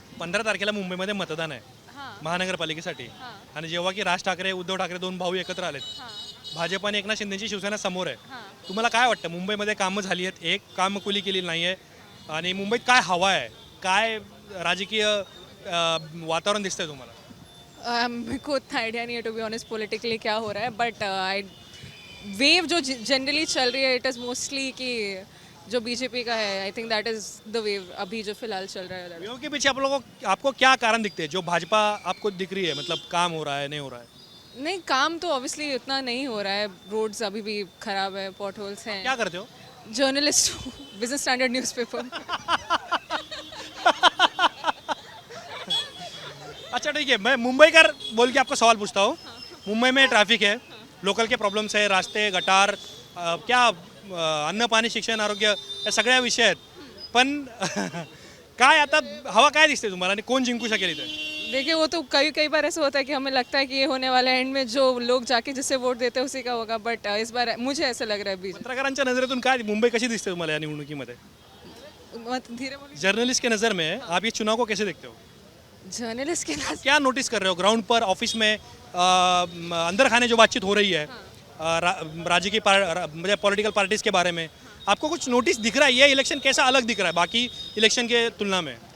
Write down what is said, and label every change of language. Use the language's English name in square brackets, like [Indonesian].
[Marathi] 15 तारखेला मुंबईमध्ये मतदान आहे महानगरपालिकेसाठी. आणि जेव्हा की राज ठाकरे उद्धव ठाकरे दोन भाऊ एकत्र आलेत, भाजप आणि एकनाथ शिंदेची शिवसेना समोर आहे, तुम्हाला काय वाटतं? मुंबईमध्ये कामं झाली आहेत, एक कामकुली केलेली नाही आहे, आणि मुंबईत काय हवा आहे, काय राजकीय वातावरण दिसतंय तुम्हाला? [Hindi] मेरे को उतना आइडिया नहीं है [English] to be honest [Hindi] पॉलिटिकली क्या हो रहा है, बट आई वेव जो जनरली चल रही है [English] it is mostly [Hindi] कि जो बीजेपी का है, [English] I think that is the wave [Hindi] अभी जो फिलहाल चल रहा है. वेव के पीछे आपको क्या कारण दिखते हैं जो भाजपा आपको दिख रही है? मतलब काम हो रहा है, नहीं हो रहा है? नहीं काम तो ऑब्वियसली उतना नहीं हो रहा है, रोड्स अभी भी खराब है, पॉट होल्स हैं. क्या करते हो? [English] Journalist Business Standard newspaper. [Hindi] अच्छा ठीक है, मैं मुंबई का बोल के आपको सवाल पूछता हूँ. मुंबई में ट्रैफिक है, लोकल के प्रॉब्लम्स है, रास्ते गटार, क्या [Marathi] अन्न पाणी शिक्षण आरोग्य या सगळ्या विषय आहेत. पण काय आता हवा काय दिसते तुम्हाला आणि कोण जिंकू शकेल इथे? [Hindi] देखिए वो तो कई बार ऐसा होता है कि हमें लगता है कि ये होने वाला है, एंड में जो लोग जाके जिससे वोट देते हैं उसी का होगा, बट इस बार मुझे ऐसा लग रहा है बीजेपी. [Marathi] पत्रकारांच्या नजरेतून काय मुंबई कशी दिसते तुम्हाला या निवडणुकीमध्ये? [Hindi] धीरे बोलिए. जर्नलिस्ट के नज़र में आप ये चुनाव को कैसे देखते हो? जर्नलिस्ट के नाम क्या नोटिस कर रहे हो ग्राउंड पर, ऑफिस में, अंदर खाने जो बातचीत हो रही है राजकीय मतलब पॉलिटिकल पार्टीज के बारे में, आपको कुछ नोटिस दिख रहा है? ये इलेक्शन कैसा अलग दिख रहा है बाकी इलेक्शन के तुलना में?